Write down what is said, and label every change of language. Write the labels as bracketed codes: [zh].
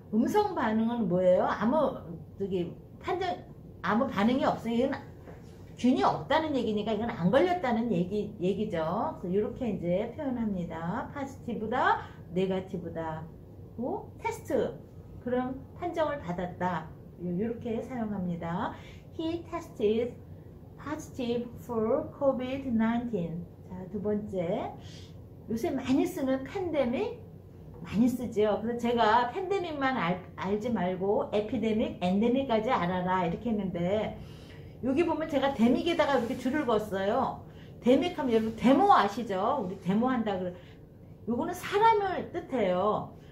[ko] 음성 반응은 뭐예요? 아무 반응이 없으니까 균이 없다는 얘기니까 이건 안 걸렸다는 얘기죠. 그래서 이렇게 이제 표현합니다. positive다, negative다. 테스트, 그럼 판정을 받았다. 이렇게 사용합니다. [en] He tested positive for COVID-19. [ko] 자, 두 번째. 요새 많이 쓰는 팬데믹 많이 쓰죠. 그래서 제가 팬데믹만 알지 말고 에피데믹, 엔데믹까지 알아라 이렇게 했는데 여기 보면 제가 데믹에다가 이렇게 줄을 그었어요. 데믹 하면 여러분 데모 아시죠? 우리 데모 한다 그래. 요거는 사람을 뜻해요.